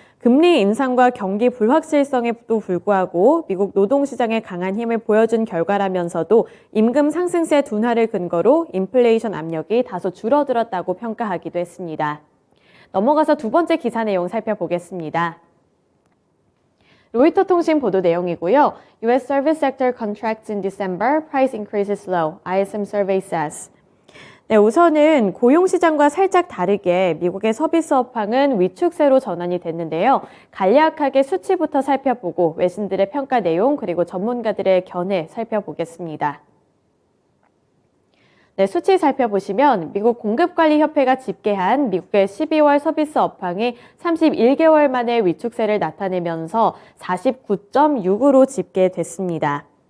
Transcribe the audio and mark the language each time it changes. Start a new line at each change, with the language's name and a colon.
Korean: 금리 인상과 경기 불확실성에도 불구하고 미국 노동시장의 강한 힘을 보여준 결과라면서도 임금 상승세 둔화를 근거로 인플레이션 압력이 다소 줄어들었다고 평가하기도 했습니다. 넘어가서 두 번째 기사 내용 살펴보겠습니다. 로이터 통신 보도 내용이고요.
English: U.S. Service Sector Contracts in December, Price Increases Low, ISM Survey says.
Korean: 네, 우선은 고용시장과 살짝 다르게 미국의 서비스 업황은 위축세로 전환이 됐는데요. 간략하게 수치부터 살펴보고 외신들의 평가 내용 그리고 전문가들의 견해 살펴보겠습니다. 네, 수치 살펴보시면 미국 공급관리협회가 집계한 미국의 12월 서비스 업황이 31개월 만에 위축세를 나타내면서 49.6으로 집계됐습니다.